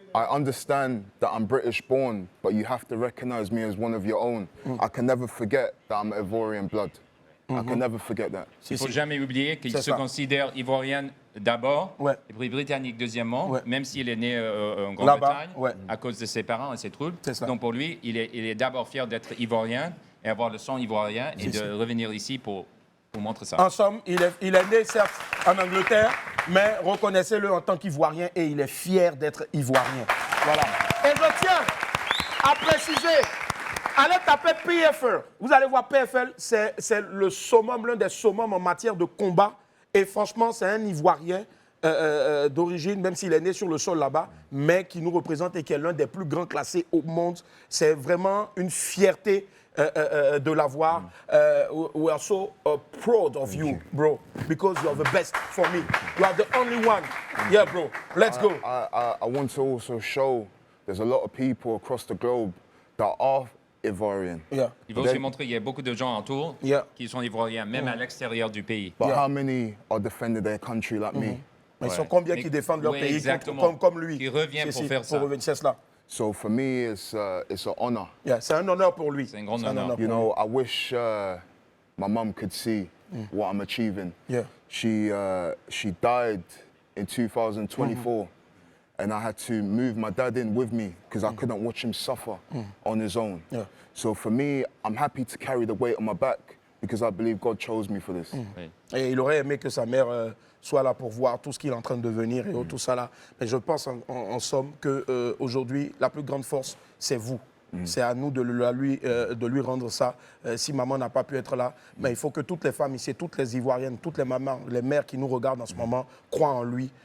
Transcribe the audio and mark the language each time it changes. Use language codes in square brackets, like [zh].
[en] I understand that I'm British born, but you have to recognize me as one of your own. I can never forget that I'm Ivorian blood. I can never forget that. [fr] Il ne faut jamais oublier qu'il se considère ivoirien d'abord, et puis britannique deuxièmement, même s'il est né en Grande-Bretagne, à cause de ses parents et ses troubles. Donc pour lui, il est d'abord fier d'être ivoirien et avoir le sang ivoirien et de revenir ici pour montrer ça. En somme, il est né certes en Angleterre, mais reconnaissez-le en tant qu'Ivoirien et il est fier d'être Ivoirien. Voilà. Et je tiens à préciser, allez taper PFL. Vous allez voir PFL, c'est le summum, l'un des summums en matière de combat. Et franchement, c'est un Ivoirien d'origine, même s'il est né sur le sol là-bas, mais qui nous représente et qui est l'un des plus grands classés au monde. C'est vraiment une fierté de l'avoir. [en] We are so proud of you, bro, because you are the best for me. You are the only one. Yeah, bro. Let's go. I want to also show there's a lot of people across the globe that are Ivorian. [fr] Il va aussi montrer qu'il y a beaucoup de gens autour qui sont ivoiriens, même à l'extérieur du pays. [en] But how many are defending their country like me? [fr] Mais ils sont combien qui défendent leur pays comme lui? Qui revient pour faire ça. C'est cela. [en] So for me, it's an honor. [fr] Yeah, c'est un honneur pour lui. C'est un grand honneur. [en] You know, I wish my mum could see what I'm achieving. Yeah. She died in 2024, and I had to move my dad in with me because I couldn't watch him suffer on his own. Yeah. So for me, I'm happy to carry the weight on my back because I believe God chose me for this. [fr] Et il aurait aimé que sa mère soit là pour voir tout ce qu'il est en train de devenir et tout ça là. Mais je pense en somme qu'aujourd'hui, la plus grande force, c'est vous. C'est à nous de lui rendre ça. Si maman n'a pas pu être là, mais il faut que toutes les femmes ici, toutes les Ivoiriennes, toutes les mamans, les mères qui nous regardent en ce moment, croient en lui.